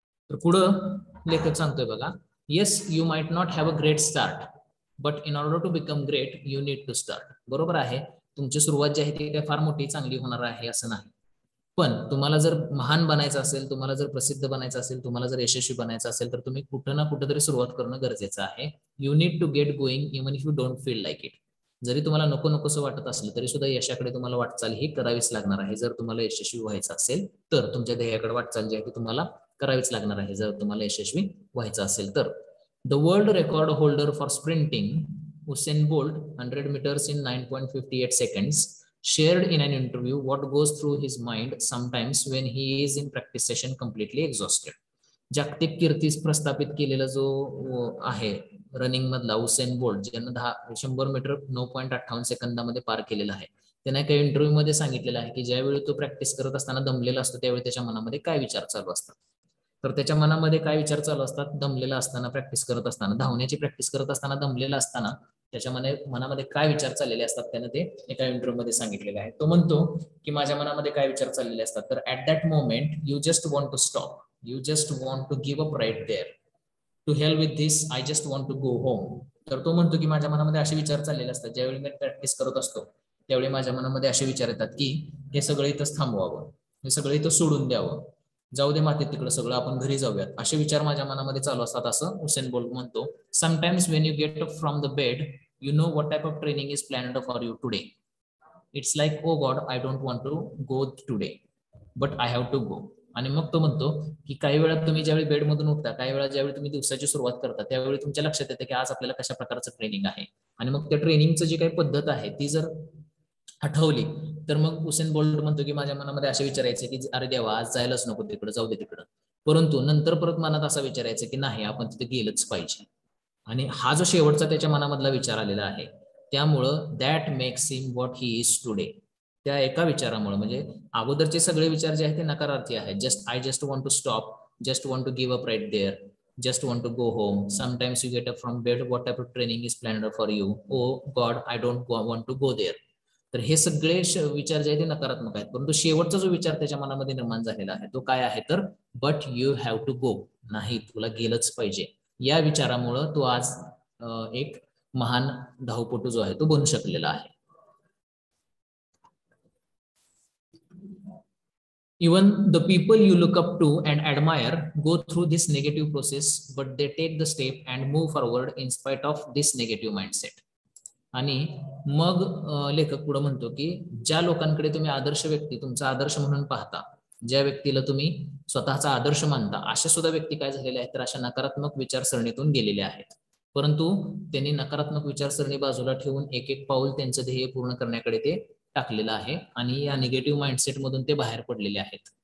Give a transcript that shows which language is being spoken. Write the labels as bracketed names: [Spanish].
[Marathi] तर पुढं लेखक सांगतोय बघा, [English] Yes you might not have a great start but in order to become great you need to start. [Marathi] बरोबर आहे, तुमची सुरुवात जी आहे ती काय फार मोठी चांगली होणार आहे असं नाही, पण तुम्हाला जर महान बनायचं असेल, तुम्हाला जर प्रसिद्ध बनायचं असेल, तुम्हाला जर यशस्वी बनायचं असेल तर तुम्ही कुठं ना कुठं तरी सुरुवात करणं गरजेचं आहे. [English] You need to get going even if you don't feel like it. [Marathi] जरी तुम्हाला नको नकोसं वाटत असलं तरी सुद्धा यशाकडे तुम्हाला वाटचाल ही करावीच लागणार आहे. जर तुम्हाला यशस्वी व्हायचं असेल तर तुमच्या ध्येयाकडे वाटचाल जी आहे ती तुम्हाला करावीच लागणार आहे जर तुम्हाला यशस्वी व्हायचं असेल तर. [English] The world record holder for sprinting Usain Bolt 100 meters in 9.58 seconds shared in an interview what goes through his mind sometimes when he is in practice session completely exhausted. [Marathi] जागतिक कीर्तीस प्रस्थापित केलेला जो आहे रनिंग मधला उसेन बोल्ट, ज्यानं 100 metre 9.58 सेकंदामध्ये पार केलेला आहे, त्याने एका इंटरव्ह्यू मध्ये सांगितलेलं आहे की ज्यावेळी तो प्रॅक्टिस करत असताना दमलेला असतो त्यावेळी त्याच्या मनामध्ये काय विचार चालू असतात. तर त्याच्या मनामध्ये काय विचार चालू असतात, दमलेला असताना, प्रॅक्टिस करत असताना, धावण्याची प्रॅक्टिस करत असताना दमलेला असताना त्याच्या मनामध्ये काय विचार चाललेले असतात त्यानं ते एका इंटरव्ह्यू मध्ये सांगितलेलं आहे. तो म्हणतो की माझ्या मनामध्ये काय विचार चाललेले असतात, तर [English] At that moment you just want to stop, you just want to give up right there, to hell with this, I just want to go home. [Marathi] तर तो म्हणतो की माझ्या मनामध्ये असे विचार चाललेले असतात, ज्यावेळी मी प्रॅक्टिस करत असतो त्यावेळी माझ्या मनामध्ये असे विचार येतात की हे सगळं इथंच थांबवावं, हे सगळं इथं सोडून द्यावं, जाऊ दे मातीत तिकडं सगळं, आपण घरी जाऊयात, असे विचार माझ्या मनामध्ये चालू असतात, असं उसेन बोल्ट म्हणतो. [English] Sometimes when you get up from the bed you know what type of training is planned for you today. It's like, oh god, I don't want to go today but I have to go. [Marathi] आणि मग तो म्हणतो की काही वेळा तुम्ही ज्यावेळी बेडमधून उठता, काही वेळा ज्यावेळी तुम्ही दिवसाची सुरुवात करता, त्यावेळी तुमच्या लक्षात येते की आज आपल्याला कशा प्रकारचं ट्रेनिंग आहे, आणि मग त्या ट्रेनिंगचं जी काही पद्धत आहे ती जर आठवली तर मग उसेन बोल्ट म्हणतो की माझ्या मनामध्ये असे विचारायचे की अरे देवा, आज जायलाच नको तिकडं, जाऊ दे तिकडं. परंतु नंतर परत मनात असा विचारायचं की नाही, आपण तिथे गेलंच पाहिजे. आणि हा जो शेवटचा त्याच्या मनामधला विचार आलेला आहे, त्यामुळं [English] That makes him what he is today. [Marathi] त्या एका विचारामुळे, म्हणजे अगोदरचे सगळे विचार जे आहेत ते नकारार्थी आहेत. [English] I just want to stop, just want to give up right there, just want to go home, sometimes you get up from bed, what type of training is planned for you, oh god I don't want to go there. [Marathi] तर हे सगळे विचार जे आहेत ते नकारात्मक आहेत. परंतु शेवटचा जो विचार त्याच्या मनामध्ये निर्माण झालेला आहे तो काय आहे, तर [English] but you have to go, [Marathi] नाही तुला गेलंच पाहिजे. या विचारामुळं तो आज एक महान धावपटू जो आहे तो बनू शकलेला आहे. [English] Even the people you look up to and admire go through this negative process, but they take the step and move forward in spite of this negative mindset. [Marathi] आणि मग लेखक पुढे म्हणतो की ज्या लोकांकडे तुम्ही आदर्श व्यक्ती, तुमचा आदर्श म्हणून पाहता, ज्या व्यक्तीला तुम्ही स्वतःचा आदर्श मानता, अशा सुद्धा व्यक्ती काय झालेल्या आहेत, तर अशा नकारात्मक विचारसरणीतून गेलेले आहेत. परंतु त्यांनी नकारात्मक विचारसरणी बाजूला ठेवून एक एक पाऊल त्यांचं ध्येय पूर्ण करण्याकडे ते टाकलेलं आहे आणि या निगेटिव्ह माइंडसेट मधून ते बाहेर पडलेले आहेत.